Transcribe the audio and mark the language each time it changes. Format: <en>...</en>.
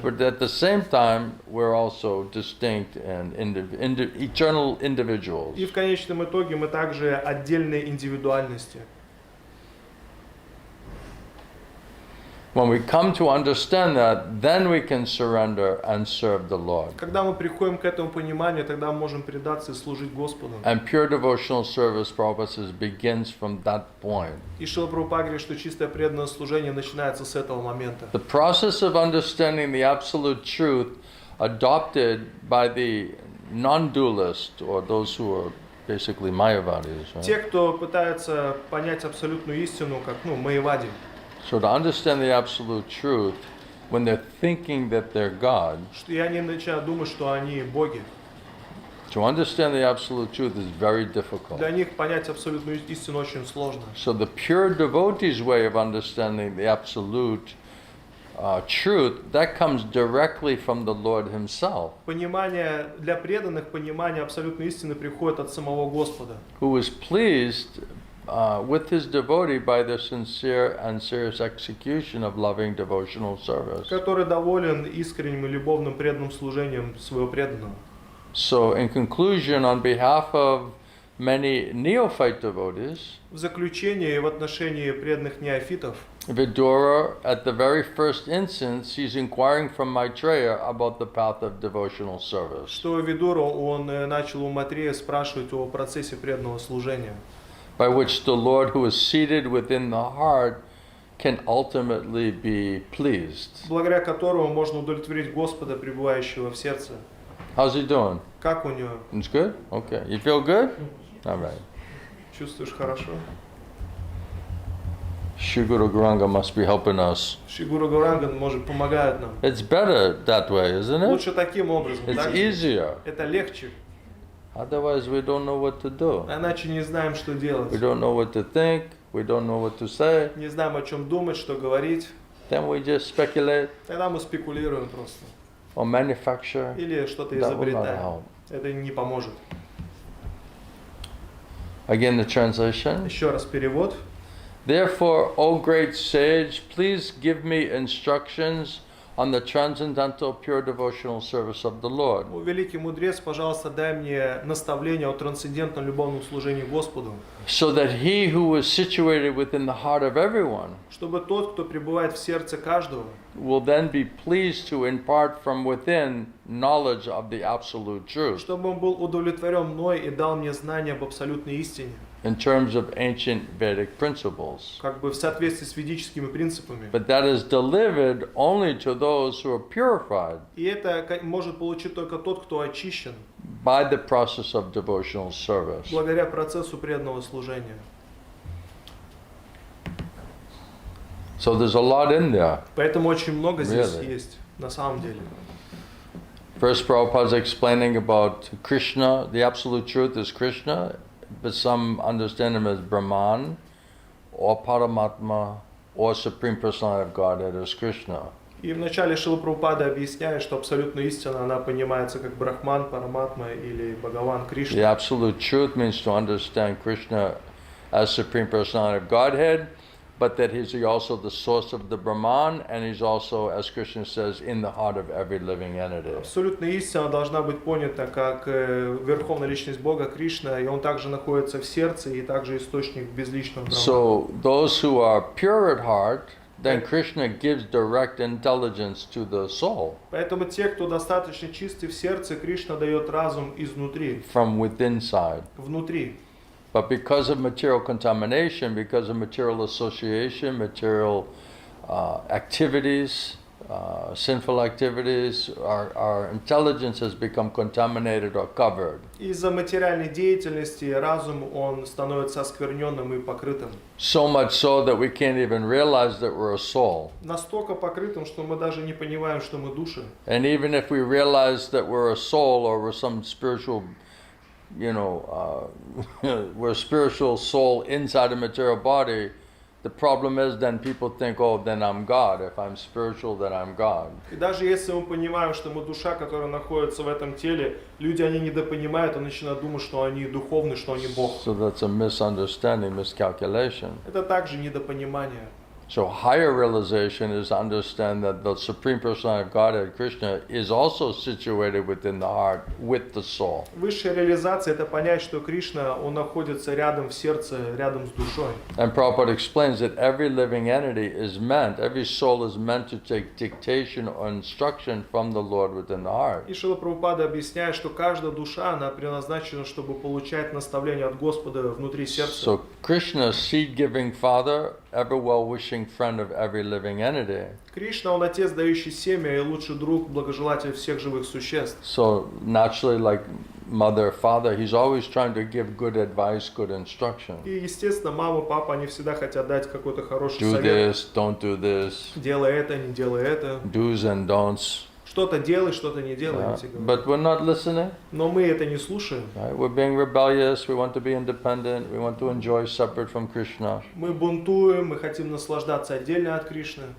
<en>But at the same time, we're also distinct and eternal individuals.</en> <ru>И в конечном итоге мы также отдельные индивидуальности.</ru> <en>When we come to understand that, then we can surrender and serve the Lord.</en> <ru>Когда мы приходим к этому пониманию, тогда мы можем предаться и служить Господу.</ru> <en>And pure devotional service, Prabhupada says, begins from that point.</en> <ru>И Шрила Прабхупада говорит, что чистое преданное служение начинается с этого момента.</ru> <en>The process of understanding the absolute truth adopted by the non-dualist, or those who are basically Mayavadis, right?</en> <ru>Те, кто пытается понять абсолютную истину, как, майявади.</ru> <en>So to understand the absolute truth, when they're thinking that they're God,</en> <ru>И они начинают думать, что они боги.</ru> <en>to understand the absolute truth is very difficult.</en> <ru>Для них понять абсолютную истину очень сложно.</ru> <en>So the pure devotee's way of understanding the absolute truth, that comes directly from the Lord Himself,</en> <ru>Понимание для преданных, понимание абсолютной истины приходит от самого Господа,</ru> <en>who is pleased with His devotee by the sincere and serious execution of loving devotional service.</en> <ru>который доволен искренним и любовным преданным служением своего преданного.</ru> <en>So in conclusion, on behalf of many neophyte devotees,</en> <ru>В заключение в отношении преданных неофитов,</ru> <en>Vidura, at the very first instance, he's inquiring from Maitreya about the path of devotional service.</en> <ru>что Видуру он начал у Матрея спрашивать о процессе преданного служения,</ru> <en>By which the Lord who is seated within the heart can ultimately be pleased.</en> <ru>благодаря которому можно удовлетворить Господа, пребывающего в сердце.</ru> <en>How's he doing?</en> <ru>Как у него?</ru> <en>It's good? Okay. You feel good? All right.</en> <ru>Чувствуешь хорошо?</ru> <en>Shri Guru Gauranga must be helping us.</en> <ru>Шри Гуру Гауранга может помогает нам.</ru> <en>It's better that way, isn't it?</en> <ru>Лучше таким образом.</ru> <en>It's</en> <ru>так?</ru> <en>easier.</en> <ru>Это легче.</ru> <en>Otherwise, we don't know what to do.</en> <ru>Иначе не знаем, что делать.</ru> <en>We don't know what to think. We don't know what to say.</en> <ru>Не знаем, о чем думать, что говорить.</ru> <en>Then we just speculate</en> <ru>Тогда мы спекулируем просто.</ru> <en>or manufacture.</en> <ru>Или что-то</ru> <en>That will not</en> <ru>изобретаем.</ru> <en>help.</en> <ru>Это не поможет.</ru> <en>Again, the translation.</en> <ru>Еще раз перевод.</ru> <en>Therefore, O great sage, please give me instructions on the transcendental pure devotional service of the Lord,</en> <ru>О, великий мудрец, пожалуйста, дай мне наставление о трансцендентном любовном служении Господу,</ru> <en>so that he who is situated within the heart of everyone</en> <ru>чтобы тот, кто пребывает в сердце каждого,</ru> <en>will then be pleased to impart from within knowledge of the absolute truth</en> <ru>чтобы он был удовлетворен мной и дал мне знания об абсолютной истине,</ru> <en>in terms of ancient Vedic principles.</en> <ru>как бы в соответствии с ведическими принципами.</ru> <en>But that is delivered only to those who are purified</en> <ru>И это может получить только тот, кто очищен,</ru> <en>by the process of devotional service.</en> <ru>благодаря процессу преданного служения.</ru> <en>So there's a lot in there.</en> <ru>Поэтому очень много здесь</ru> <en>Really?</en> <ru>есть, на самом деле.</ru> <en>First, Prabhupada is explaining about Krishna. The absolute truth is Krishna, but some understand him as Brahman, or Paramatma, or Supreme Personality of Godhead as Krishna.</en> <ru>И в начале Шрила Прабхупада объясняет, что абсолютная истина, она понимается как Брахман, Параматма или Бхагаван,</ru> <en>The</en> <ru>Кришна.</ru> <en>absolute truth means to understand Krishna as Supreme Personality of Godhead, but that he's also the source of the Brahman, and he's also, as Krishna says, in the heart of every living entity.</en> <ru>Абсолютная истина должна быть понята как Верховная Личность Бога, Кришна, и Он также находится в сердце, и также источник безличного Брахмана.</ru> <en>So those who are pure at heart, then Krishna gives direct intelligence to the soul</en> <ru>Поэтому те, кто достаточно чисты в сердце, Кришна дает разум изнутри,</ru> <en>from within side.</en> <ru>внутри.</ru> <en>But because of material contamination, because of material association, material activities, sinful activities, our intelligence has become contaminated or covered.</en> <ru>Из-за материальной деятельности разум, он становится оскверненным и покрытым.</ru> <en>So much so that we can't even realize that we're a soul.</en> <ru>Настолько покрытым, что мы даже не понимаем, что мы души.</ru> <en>And even if we realize that we're a soul or we're some spiritual, we're a spiritual soul inside a material body, the problem is then people think, oh, then I'm God. If I'm spiritual, then I'm God.</en> <ru>И даже если мы понимаем, что мы душа, которая находится в этом теле, люди, они недопонимают и начинают думать, что они духовны, что они Бог.</ru> <en>So that's a misunderstanding, miscalculation.</en> <ru>Это также недопонимание.</ru> <en>So higher realization is to understand that the Supreme Personality of Godhead, Krishna, is also situated within the heart with the soul.</en> <ru>Высшая реализация – это понять, что Кришна, Он находится рядом в сердце, рядом с душой.</ru> <en>And Prabhupada explains that every living entity is meant, every soul is meant to take dictation or instruction from the Lord within the heart.</en> <ru>И Шрила Прабхупада объясняет, что каждая душа, она предназначена, чтобы получать наставления от Господа внутри сердца.</ru> <en>So Krishna, seed-giving Father, ever well-wishing friend of every living entity.</en> <ru>Кришна, Он Отец, дающий семя, и лучший друг, благожелатель всех живых существ.</ru> <en>So naturally, like mother, father, he's always trying to give good advice, good instruction.</en> <ru>И, естественно, мама, папа, они всегда хотят дать какой-то хороший</ru> <en>Do</en> <ru>совет.</ru> <en>this, don't do this,</en> <ru>Делай это, не делай это.</ru> <en>do's and don'ts.</en> <ru>Что-то делай, что-то не делай. эти говорят.</ru> <en>But we're not listening.</en> <ru>Но мы это не слушаем.</ru> <en>Right? We're being rebellious. We want to be independent. We want to enjoy separate from Krishna.</en> <ru>Мы бунтуем, мы хотим наслаждаться отдельно от Кришны.</ru>